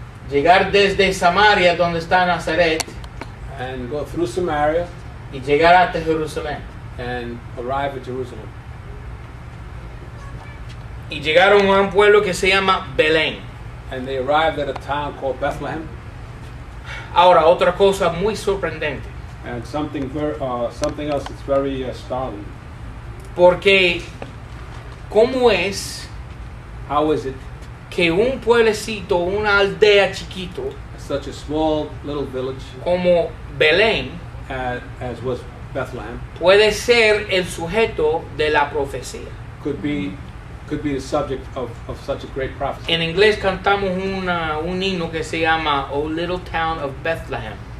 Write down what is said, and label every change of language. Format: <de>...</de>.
<es>llegar desde Samaria, donde está Nazaret,</es> <en>and go through Samaria</en> <es>y llegar hasta Jerusalén.</es> <en>and arrive at Jerusalem.</en> <es>Y llegaron a un pueblo que se llama Belén.</es> <en>And they arrived at a town called Bethlehem.</en> <es>Ahora, otra cosa muy sorprendente,</es> <en>And something else that's very startling.</en> <es>porque ¿cómo es</es> <en>How is it</en> <es>que un pueblecito, una aldea chiquito</es> <en>such a small little village</en> <es>como Belén</es> <en>as was Bethlehem</en> <es>puede ser el sujeto de la profecía?</es> <en>could be the subject of such a great prophecy?</en> <es>En inglés cantamos un himno que se llama "O Little Town of Bethlehem".</es>